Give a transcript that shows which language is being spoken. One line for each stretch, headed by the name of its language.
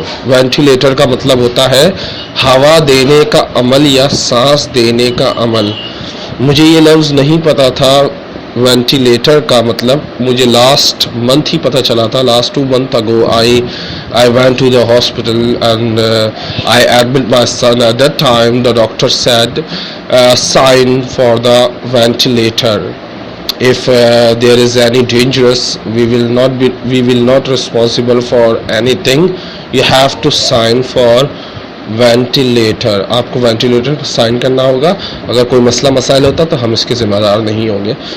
Hindi: Ventilator का मतलब होता है हवा देने का अमल या सांस देने का अमल. मुझे ये लफ्ज़ नहीं पता था वेंटिलेटर का मतलब, मुझे लास्ट मंथ ही पता चला था.
English: Last 2 months ago I went to the hospital and I admit my son. At that time the doctor said sign for the ventilator. If there is any dangerous, we will not responsible for anything. You have to sign for ventilator.
Hindi: आपको ventilator पर sign करना होगा. अगर कोई मसला मसाइल होता तो हम इसके ज़िम्मेदार नहीं होंगे.